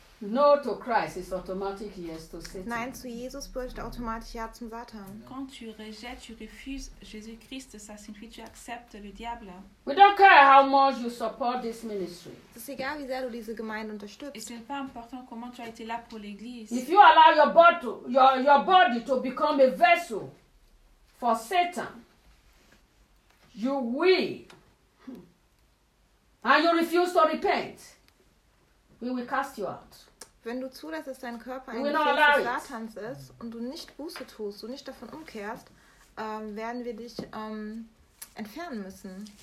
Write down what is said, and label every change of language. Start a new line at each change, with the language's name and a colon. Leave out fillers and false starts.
English: No to Christ is automatic yes to Satan.
German: Nein zu Jesus bedeutet automatisch ja zum Satan.
French: Quand tu rejettes, tu refuses Jésus-Christ, ça signifie tu acceptes le diable.
English: We don't care how much you support this ministry.
French: C'est égal
German: wie sehr du diese Gemeinde unterstützt.
French: Et c'est pas important comment tu as été là pour l'église.
English: If you allow your body to become a vessel for Satan, you will and you refuse to repent. We will cast you out.
German: Wenn du zulässt, dass dein Körper ein Gefäß des Satans ist und du nicht Buße tust, du nicht davon umkehrst, werden wir dich entfernen müssen.